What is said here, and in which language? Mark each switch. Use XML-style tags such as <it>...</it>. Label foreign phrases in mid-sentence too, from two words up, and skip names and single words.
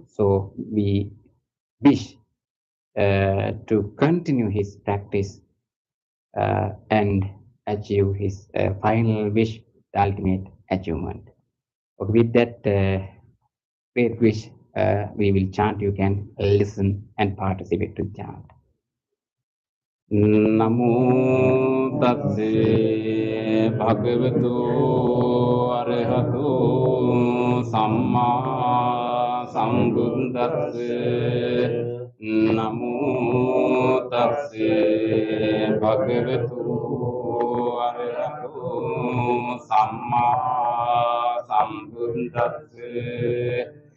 <en>So we wish to continue his practice and achieve his final wish, the ultimate achievement. With that great wish, we will chant. You can listen and participate to chant.</en> <pi>Namo Tasse Bhagavato Arahato Samma Sambuddhasse. Namo Tasse Bhagavato Arahato Samma Sambuddhasse.</pi>